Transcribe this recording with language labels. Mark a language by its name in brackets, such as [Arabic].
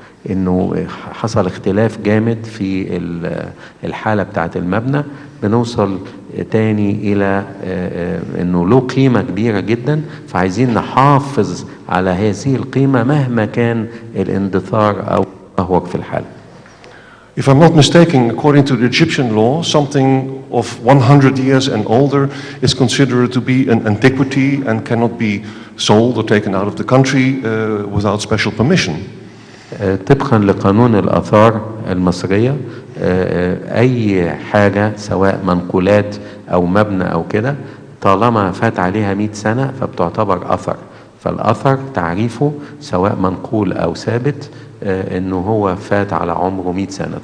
[Arabic] إنه حصل اختلاف جامد في الحالة بتاعت المبنى، بنوصل تاني إلى إنه له قيمة كبيرة جدا، فعايزين نحافظ على هذه القيمة مهما كان الاندثار أو التدهور في الحالة. [English] If I'm not mistaken, according to the Egyptian law, something of 100 years and older is considered to be an antiquity and cannot be sold or taken out of the country without special permission. [Arabic] طبقا لقانون الآثار المصرية، أي حاجة سواء منقولات أو مبنى أو كده طالما فات عليها 100 سنة فبتعتبر أثر. فالأثر تعريفه سواء منقول أو ثابت إنه هو فات على عمره 100 سنة.